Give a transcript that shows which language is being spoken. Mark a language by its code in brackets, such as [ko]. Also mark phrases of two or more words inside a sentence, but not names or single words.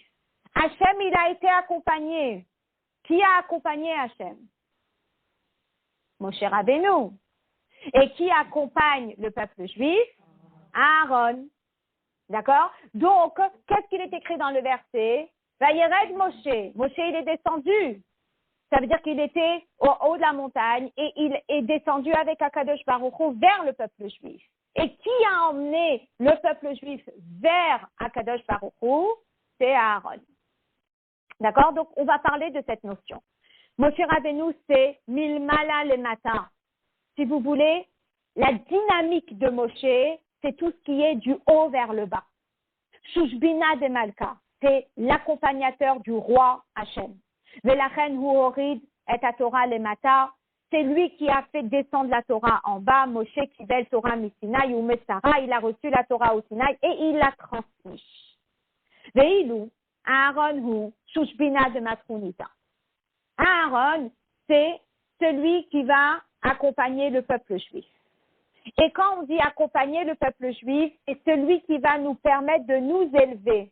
[fr] Hachem, il a été accompagné. Qui a accompagné Hachem? Moshe Rabbeinu. Et qui accompagne le peuple juif? Aaron. D'accord? Donc, qu'est-ce qu'il est écrit dans le verset? [he] וירד משה. Moshe, [fr] il est descendu. Ça veut dire qu'il était au haut de la montagne et il est descendu avec [he] הקדוש ברוך הוא [fr] vers le peuple juif. Et qui a emmené le peuple juif vers [he] הקדוש ברוך הוא? [fr] C'est Aaron. D'accord? Donc, on va parler de cette notion. Moshe Rabbeinu, c'est [he] מלמעלה למטה. [fr] Si vous voulez, la dynamique de Moshe, c'est tout ce qui est du haut vers le bas. [arc] שושבינא דמלכא, [fr] c'est l'accompagnateur du roi Hachem. [he] ולכן הוא הוריד את התורה למטה, [fr] c'est lui qui a fait descendre la Torah en bas. [he] משה קיבל תורה מסיני ומסרה, [fr] il a reçu la Torah au Sinaï et il l'a transmise. [he] ואילו אהרן הוא שושבינא דמטרוניתא. [fr] Aaron, c'est celui qui va accompagner le peuple juif. Et quand on dit accompagner le peuple juif, c'est celui qui va nous permettre de nous élever.